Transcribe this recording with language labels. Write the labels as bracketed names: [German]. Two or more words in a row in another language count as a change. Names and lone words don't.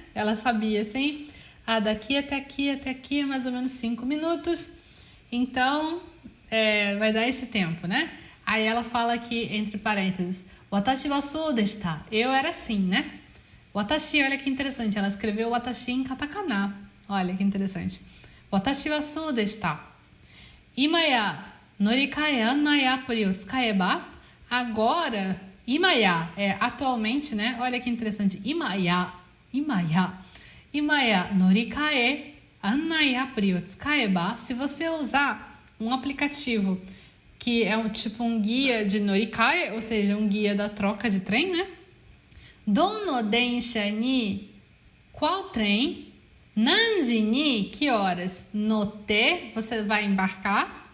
[Portuguese] Ela sabia, assim, daqui até aqui é mais ou menos 5 minutos. Então, vai dar esse tempo, né? Aí ela fala aqui, entre parênteses, [Japanese] 私はそうでした. [Portuguese] Eu era assim, né? Watashi, olha que interessante, ela escreveu watashi em katakana. Olha que interessante. [Japanese] 私はそうでした. 今や乗換案内アプリを使えば. [Portuguese] Agora, imaya é atualmente, né? Olha que interessante. [Japanese] 今や乗換案内アプリを使えば. [Portuguese] Se você usar um aplicativo que é um guia de norikae, ou seja, um guia da troca de trem, né? [Japanese] どの電車に, [Portuguese] qual trem? [Japanese] 何時に, [Portuguese] que horas? Note, você vai embarcar.